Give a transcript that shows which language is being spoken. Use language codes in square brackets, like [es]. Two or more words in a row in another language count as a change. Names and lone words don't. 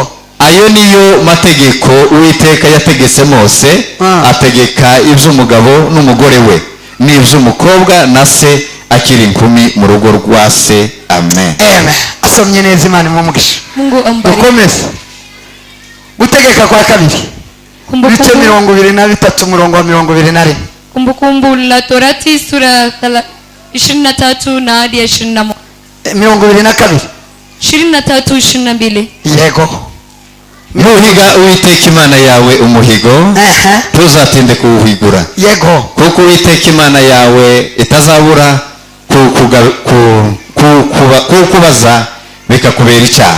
[rw] ayo niyo mategeko Uwiteka yategetse Mose ategeka iby'umugabo n'umugore we n'iby'umukobwa na se akiri inkumi mu rugo rwa se. Amen. asomye neza Imana imumugisha. [sw] Mungu ambariki. [rw] ukomeze gutegeka kwa kabiri bice 23 murongo wa 24. [sw] Kumbukumbu la Torati sura 23 na hadi 21. 22. 23-22. [rw] Yego. nuhiga Uwiteka Imana yawe umuhigo ntuzatinde kuwuhigura. Yego. kuko Uwiteka Imana yawe itazabura kukubaza bikakubera icyaha.